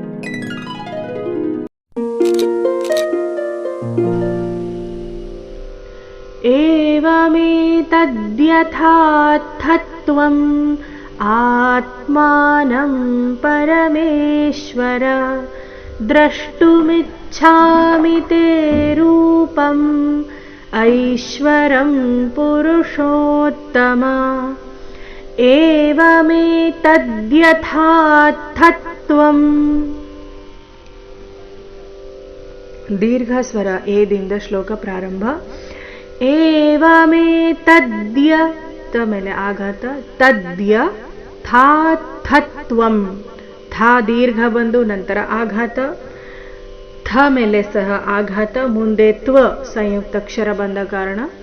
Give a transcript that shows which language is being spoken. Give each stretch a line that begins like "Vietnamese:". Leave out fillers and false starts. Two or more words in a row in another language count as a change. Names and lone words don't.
Sanskrit: एवमेतद्यथार्थत्वम् आत्मानं परमेश्वर द्रष्टुमिच्छामि ते रूपम् ऐश्वरं पुरुषोत्तम एवमेतद्यथार्थत्वम्
Kannada: दीर्घ ಸ್ವರ ಏದಿಂದ ಶ್ಲೋಕ ಪ್ರಾರಂಭ. ಏವಮೇತದ್ಯ ತ ಮೇಲೆ ಆಘಾತ, ತದ್ಯ ಥಾಥತ್ವಂ ಥಾ ದೀರ್ಘ ಬಂದು ನಂತರ ಆಘಾತ, ಥ ಮೇಲೆ ಸಹ ಆಘಾತ, ಮುಂದೆ ತ್ವ ಸಂಯುಕ್ತಾಕ್ಷರ ಬಂದ ಕಾರಣ.